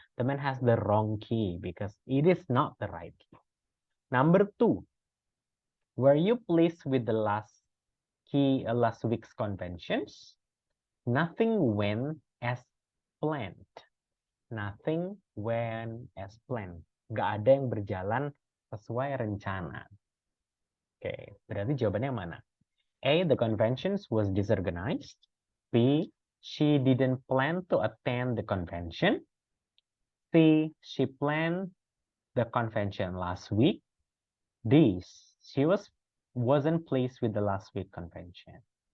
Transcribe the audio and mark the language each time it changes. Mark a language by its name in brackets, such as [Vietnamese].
[English] The man has the wrong key because it is not the right key. Number 2. Were you pleased with the last week's conventions? Nothing went as planned. Nothing went as planned. [Indonesian] Nggak ada yang berjalan sesuai rencana. Oke, berarti jawabannya mana? A. [English] The conventions was disorganized. B. She didn't plan to attend the convention. C. She planned the convention last week. D. She wasn't pleased with the last week convention.